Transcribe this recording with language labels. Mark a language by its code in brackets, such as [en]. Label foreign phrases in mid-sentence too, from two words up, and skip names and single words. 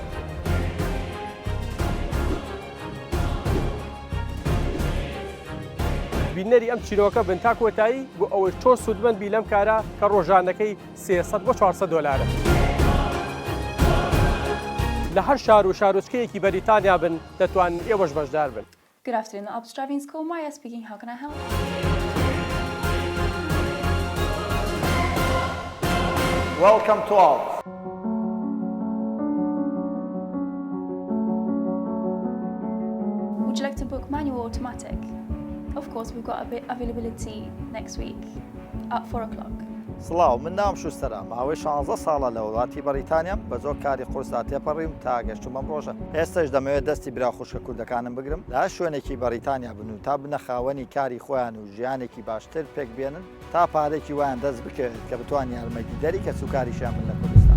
[ckb] بینەری ئەم چیرۆکە بن تا کۆتایی بۆ ئەوەی تۆ سوودمەند بی لەم کارە کە ڕۆژانەکەی 300 بۆ 400 دۆلارە. لە هەر شار و شارۆچکەیەکی بەریتانیا بن دەتوانن ئێوەش بەشدار بن. [en] Good afternoon, the Alps Driving School. Maya speaking. How can I help? Welcome to Alps. Would you like to book manual or automatic? Of course, we've got availability next week at 4 o'clock. [ckb] سڵاو من نام شوستەرە ماوەی 16 ساڵە لە وڵاتی بەریتانیام بە زۆر کاری قورسا تێپەڕیم تا گەشتم ئەم ڕۆژە. ئێستش دەمەوێت دەستی برا خوشکە کوردەکانم بگرم لە شوێنێکی بەریتانیا بن و تا بنە خاوەنی کاری خۆیان و ژیانێکی باشتر پێک بێنن تا پارێکی وایان دەست بکەوێت کە بتوان یارمەتیدەری کەس و کاریشیان بن لە کوردستان.